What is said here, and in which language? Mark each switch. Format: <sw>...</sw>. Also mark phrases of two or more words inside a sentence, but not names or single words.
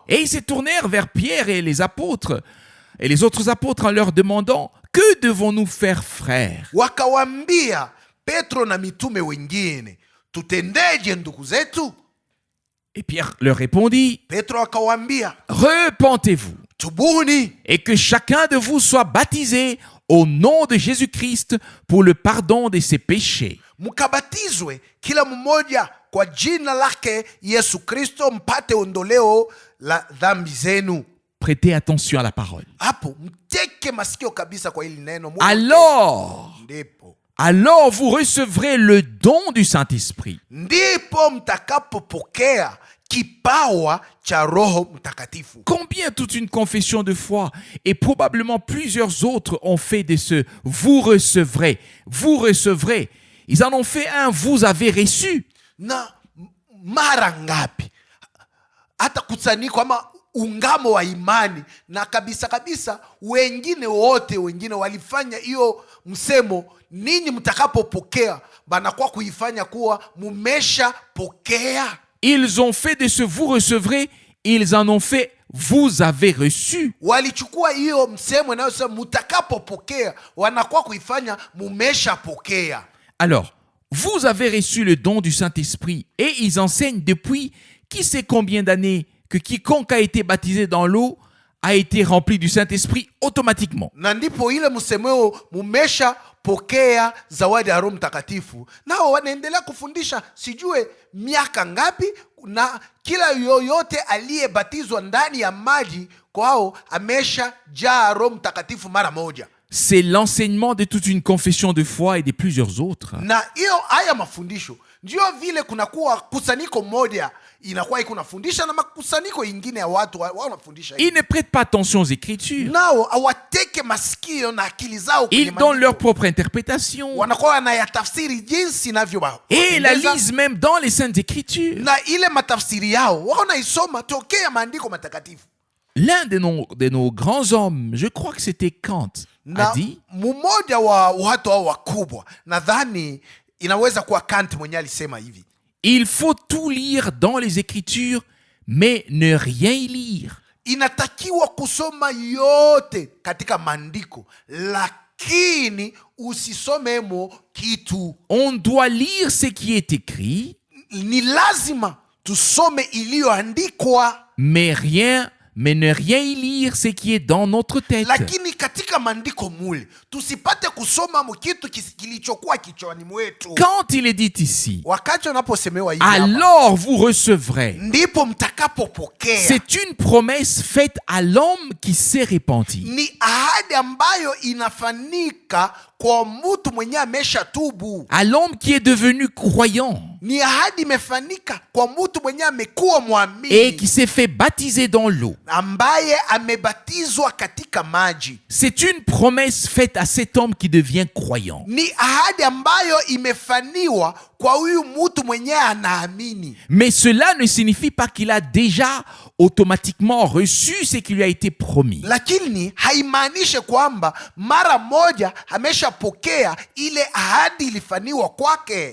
<fr>Et ils se tournèrent vers Pierre et les apôtres et les autres apôtres en leur demandant: que devons-nous faire, frères?</fr> <sw>Wakawambia Petro na mitume wengine, tutendeje ndugu zetu?</sw> <fr>Et Pierre leur répondit:</fr> <sw>Petro akawambia,</sw> <fr>repentez-vous</fr> <sw>tubuni</sw> <fr>et que chacun de vous soit baptisé au nom de Jésus-Christ pour le pardon de ses péchés.</fr> <sw>mkabatizwe kila mmoja kwa jina lake Yesu Kristo mpate ondoleo la dhambi zenu.</sw> <fr>Prêtez attention à la parole.</fr> <sw>Hapo mteke masikio kabisa kwa hili neno.</sw> <fr>Alors vous recevrez le don du Saint-Esprit.</fr> <sw>Ndipo mtakapopokea kipawa cha Roho Mtakatifu.</sw> <fr>Combien toute une confession de foi et probablement plusieurs autres ont fait de ce vous recevrez, vous recevrez. Ils en ont fait un vous avez reçu.</fr> <sw>Na mara ngapi hata kusanyiko ama ungamo wa imani na kabisa wengine walifanya hiyo msemo, ninyi mtakapopokea, banakuwa kuifanya kuwa mumesha pokea.</sw> <fr>Ils ont fait de ce vous recevrez, ils en ont fait vous avez reçu.</fr> <sw>Walichukua hiyo msemo inayosema mtakapopokea, wanakuwa kuifanya mumesha pokea.</sw> <fr>Alors, vous avez reçu le don du Saint-Esprit et ils enseignent depuis qui sait combien d'années que quiconque a été baptisé dans l'eau a été rempli du Saint-Esprit automatiquement.</fr> <sw>Na ndipo ile msemeo mumesha pokea zawadi ya Roho Mtakatifu. Nao wanaendelea kufundisha sijue miaka ngapi, na kila yoyote aliyebatizwa ndani ya maji kwao amesha jaa Roho Mtakatifu mara moja.</sw> <fr>C'est l'enseignement de toute une confession de foi et de plusieurs autres.</fr> <sw>Na hiyo haya mafundisho ndio vile kunakuwa kusanyiko moja inakuwa ikunafundisha na makusanyiko ingine ya watu wanafundisha.</sw> <fr>Ils ne prêtent pas attention aux Écritures.</fr> <sw>Nao awateke masikio na akili zao kwenye</sw> <fr>Ils donnent leur propre interprétation.</fr> <sw>Wanakuwa wanayatafsiri jinsi inavyo.</sw> <fr>Et la lisent même dans les Saintes Écritures.</fr> <sw>Na ile matafsiri yao wanaisoma tokea maandiko matakatifu.</sw> <fr>L'un de nos grands hommes, je crois que c'était Kant, a dit,</fr> <sw>mmoja wa watu hao wakubwa, nadhani inaweza kuwa Kant mwenyewe alisema hivi:</sw> <fr>il faut tout lire dans les Écritures, mais ne rien y lire.</fr> <sw>Inatakiwa kusoma yote katika maandiko, lakini usisomemo kitu.</sw> <fr>On doit lire ce qui est écrit,</fr> <sw>ni lazima tusome iliyoandikwa,</sw> <fr>mais ne rien y lire ce qui est dans notre tête.</fr> <sw>Lakini katika maandiko mule tusipate kusoma kitu kilichokuwa kichwani mwetu.</sw> <fr>Quand il est dit ici,</fr> <sw>wakati unaposemewa hivi,</sw> <fr>alors vous recevrez,</fr> <sw>ndipo mtakapopokea,</sw> <fr>c'est une promesse faite à l'homme qui s'est repenti.</fr> <sw>Ni ahadi ambayo inafanyika kwa mtu mwenye amesha tubu,</sw> <fr>à l'homme qui est devenu croyant.</fr> <sw>Ni ahadi imefanyika kwa mtu mwenye amekuwa muamini</sw> <fr>et qui s'est fait baptiser dans l'eau.</fr> <sw>Ambaye amebatizwa katika maji.</sw> <fr>C'est une promesse faite à cet homme qui devient croyant.</fr> <sw>Ni ahadi ambayo imefaniwa kwa huyu mtu mwenye anaamini.</sw> <fr>Mais cela ne signifie pas qu'il a déjà automatiquement reçu ce qui lui a été promis.</fr> <sw>Lakini haimaanishi kwamba mara moja ameshapokea ile ahadi ilifaniwa kwake.</sw>